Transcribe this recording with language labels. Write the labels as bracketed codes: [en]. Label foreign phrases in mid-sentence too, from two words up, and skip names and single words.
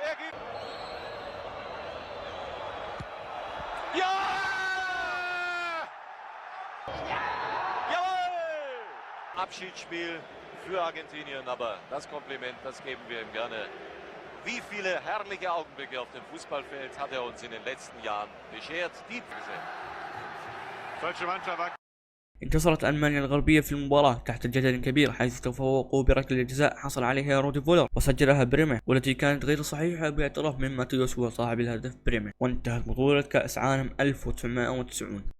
[de] Ja! Jawohl! Abschiedsspiel für Argentinien, aber das Kompliment, das geben wir ihm gerne. Wie viele herrliche Augenblicke auf dem Fußballfeld hat er uns in den letzten Jahren beschert. [ar] انتصرت ألمانيا الغربية في المباراة تحت جدل كبير، حيث تفوقوا بركلة جزاء حصل عليها رودي فولر وسجلها بريمه، والتي كانت غير صحيحة باعتراف من ماتيوس هو صاحب الهدف بريمه. وانتهت بطولة كأس عالم 1990.